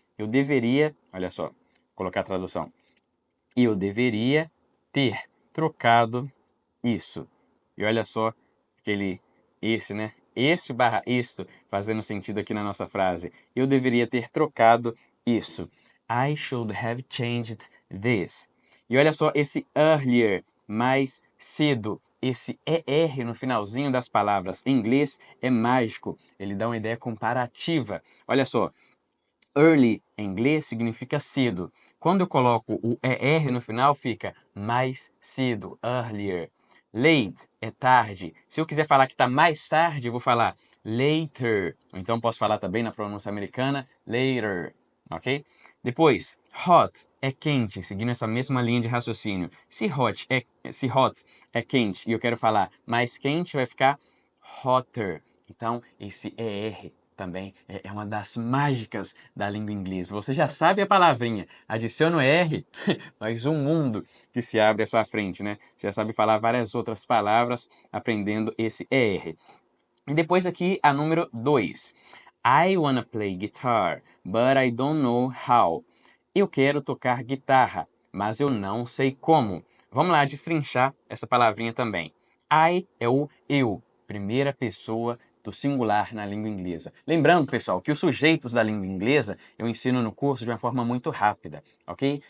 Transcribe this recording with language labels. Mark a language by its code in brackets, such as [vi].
[pt] Eu deveria, olha só, vou colocar a tradução. Eu deveria ter trocado isso. E olha só aquele esse, né? Este barra isto fazendo sentido aqui na nossa frase. Eu deveria ter trocado isso. [en] I should have changed this. [pt] E olha só esse earlier, mais cedo. Esse ER no finalzinho das palavras em inglês é mágico. Ele dá uma ideia comparativa. Olha só, early em inglês significa cedo. Quando eu coloco o ER no final, fica mais cedo, earlier. Late é tarde. Se eu quiser falar que está mais tarde, eu vou falar later. Ou então posso falar também na pronúncia americana, later. Ok? Depois, hot é quente, seguindo essa mesma linha de raciocínio. Se hot é quente e eu quero falar mais quente, vai ficar hotter. Então, esse ER também é uma das mágicas da língua inglesa. Você já sabe a palavrinha, adiciona o R, mas um mundo que se abre à sua frente, né? Você já sabe falar várias outras palavras aprendendo esse ER. E depois aqui a número 2. [en] I wanna play guitar, but I don't know how. [pt] Eu quero tocar guitarra, mas eu não sei como. Vamos lá destrinchar essa palavrinha também. I é o eu, primeira pessoa do singular na língua inglesa. Lembrando, pessoal, que os sujeitos da língua inglesa eu ensino no curso de uma forma muito rápida, ok?